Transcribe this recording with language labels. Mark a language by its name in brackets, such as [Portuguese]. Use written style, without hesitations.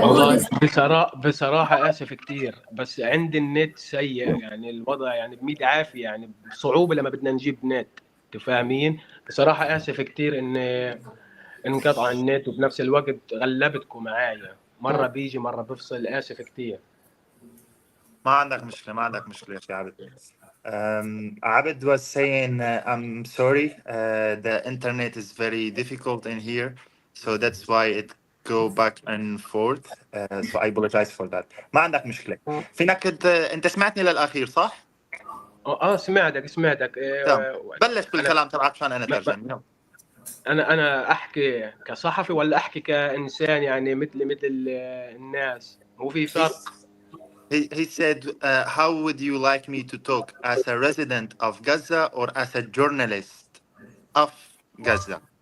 [Arabic] والله بصراحة آسف كتير، بس عندي النت سيء، يعني الوضع يعني بميت عافية، يعني بصعوبة لما بدنا نجيب نت، تفهمين؟ بصراحة آسف كتير إن انقطع النت، وبنفس الوقت غلبتكم معايا، مرة بيجي مرة بفصل، آسف كتير. ما عندك مشكلة يا عبد. [English] Abed was saying, I'm sorry, the internet is very difficult in here, so that's why it go back and forth. So I apologize for that. [Arabic] ما عندك مشكلة. فينك انت سمعتني للأخير صح؟ سمعتك. تمام. بلش بالكلام تبعك عشان أنا ترجم. أنا أحكي كصحفي ولا أحكي كإنسان، يعني مثل الناس، هو في فرق. [English] He said, how would you like me to talk, as a resident of Gaza or as a journalist of Gaza?